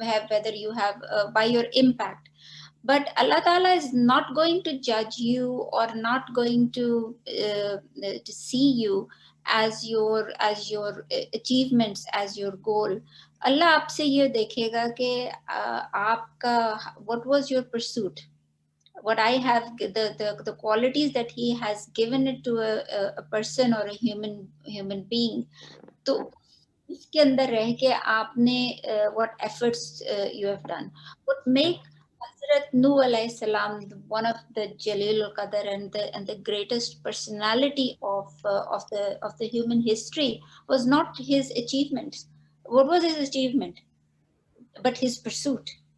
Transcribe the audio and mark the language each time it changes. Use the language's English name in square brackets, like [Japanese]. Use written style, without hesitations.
[English] whether you have by your impact, but Allah Ta'ala is not going to judge you or not going to see you as your achievements, as your goal. Allah [Hindi] आपसे ये देखेगा कि आपका [English] what was your pursuit, what I have, the qualities that he has given it to a person or a human being. [Hindi] तो इसके अंदर रह के आपने [English] what efforts you have done. What make Hazrat Nuh alayhi salam one of the Jalil al-Qadr and the greatest personality of the human history was not his achievements. What was his achievement? But his pursuit.